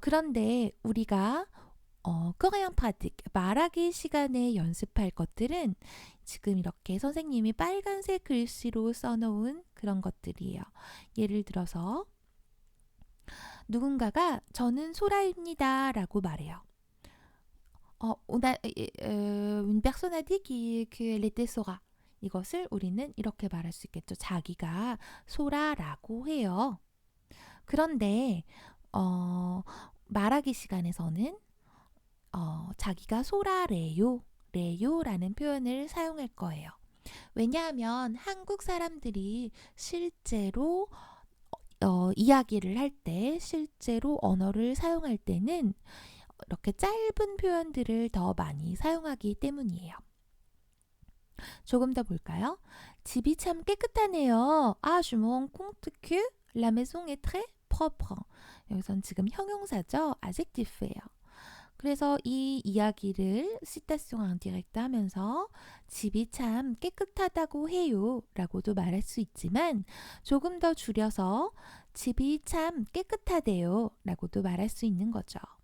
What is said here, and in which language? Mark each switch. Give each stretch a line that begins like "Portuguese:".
Korean: 그런데 우리가 코리안 pratique 말하기 시간에 연습할 것들은 지금 이렇게 선생님이 빨간색 글씨로 써놓은 그런 것들이에요. 예를 들어서 누군가가 저는 소라입니다 라고 말해요.
French: Une personne a dit qu'elle était Sora.
Korean: 이것을 우리는 이렇게 말할 수 있겠죠. 자기가 소라라고 해요. 그런데 말하기 시간에서는 자기가 소라래요. 레요라는 표현을 사용할 거예요. 왜냐하면 한국 사람들이 실제로 이야기를 할 때, 실제로 언어를 사용할 때는 이렇게 짧은 표현들을 더 많이 사용하기 때문이에요. 조금 더 볼까요? 집이 참 깨끗하네요.
French: Je me rends compte que la maison est très propre.
Korean: 여기선 지금 형용사죠. adjectif예요. 그래서 이 이야기를 citation indirecte 하면서 집이 참 깨끗하다고 해요 라고도 말할 수 있지만 조금 더 줄여서 집이 참 깨끗하대요 라고도 말할 수 있는 거죠.